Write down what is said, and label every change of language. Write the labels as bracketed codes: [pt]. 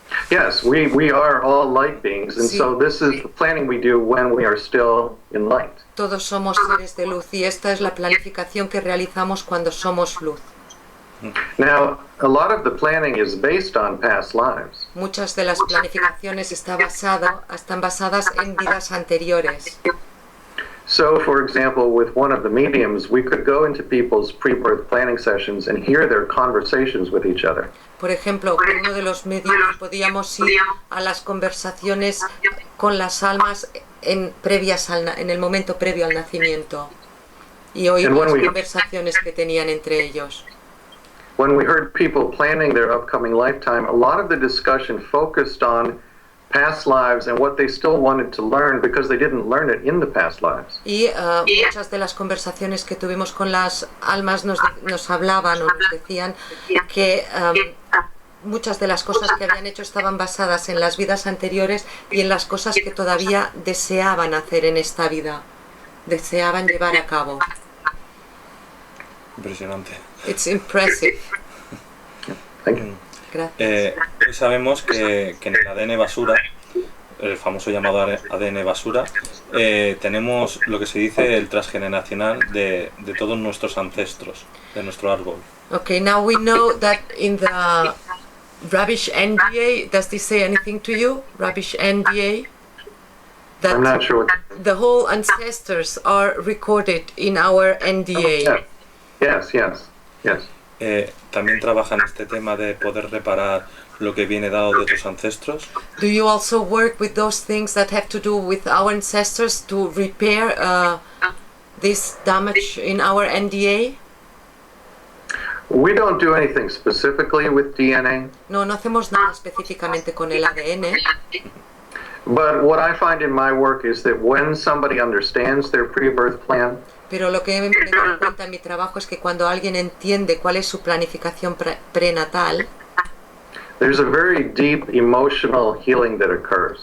[en] Yes, we are all light beings, and [es] Sí. [en] so this is the planning we do when we are still in light. [es] Todos somos seres de luz y esta es la planificación que realizamos cuando somos luz. [en] Now, a lot of the planning is based on past lives. [es] Muchas de las planificaciones están basadas en vidas anteriores. [en] So, for example, with one of the mediums, we could go into people's pre-birth planning sessions and hear their conversations with each other. [es] Por ejemplo, con uno de los medios podíamos ir a las conversaciones con las almas en el momento previo al nacimiento y oír las conversaciones que tenían entre ellos. [en] When we heard people planning their upcoming lifetime, a lot of the discussion focused on past lives and what they still wanted to learn because they didn't learn it in the past lives. [es] Y muchas de las conversaciones que tuvimos con las almas nos hablaban o nos decían que muchas de las cosas que habían hecho estaban basadas en las vidas anteriores y en las cosas que todavía deseaban hacer en esta vida, deseaban llevar a cabo. Impresionante. [en] It's impressive. Thank you. [es] Gracias. Sabemos que en el ADN basura, el famoso llamado ADN basura, tenemos lo que se dice el transgeneracional de todos nuestros ancestros, de nuestro árbol. [en] Okay, now we know that in the rubbish NDA, does this say anything to you? Rubbish NDA? I'm not That sure what... the whole ancestors are recorded in our NDA. Yes, yes, yes. [es] También trabajan este tema de poder reparar lo que viene dado de tus ancestros. [en] Do you also work with those things that have to do with our ancestors to repair this damage in our NDA? We don't do anything specifically with DNA, [es] No hacemos nada específicamente con el ADN, [en] but what I find in my work is that when somebody understands their pre-birth plan, [es] pero lo que me doy cuenta en mi trabajo es que cuando alguien entiende cuál es su planificación prenatal, [en] there's a very deep emotional healing that occurs.